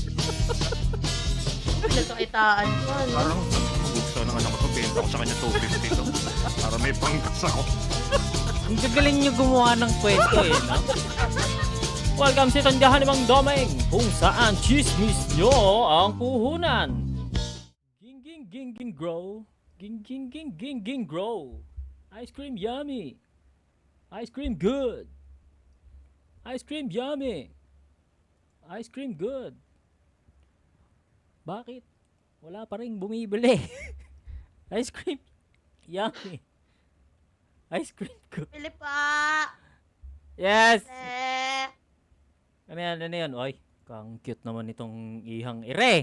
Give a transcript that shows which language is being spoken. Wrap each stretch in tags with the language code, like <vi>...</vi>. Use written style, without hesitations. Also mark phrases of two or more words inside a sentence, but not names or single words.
<tl>pinagkakitaan pa 'no? parang, "Gusto ng anak ko 'to, benta ko sa kanya 250 'to, para may panggas ako." Ang gagaling niyo gumawa ng kwento eh, no? Welcome sa Tandahan ni Mang Domeng, kung saan chismis nyo ang puhunan. Ging ging ging ging grow. Ging ging ging ging ging grow.</tl> <en>Ice cream yummy. Ice cream good. Ice cream yummy. Ice cream good.</en> <tl>Bakit? Wala pa rin bumibili.</tl> <en>Ice cream yummy. Ice cream good.</en> <tl>Bili pa!</tl> <en>Yes! Eh,</en> <tl>Ano yan? Ano yan? Oy, kang cute naman itong ihang ire.</tl>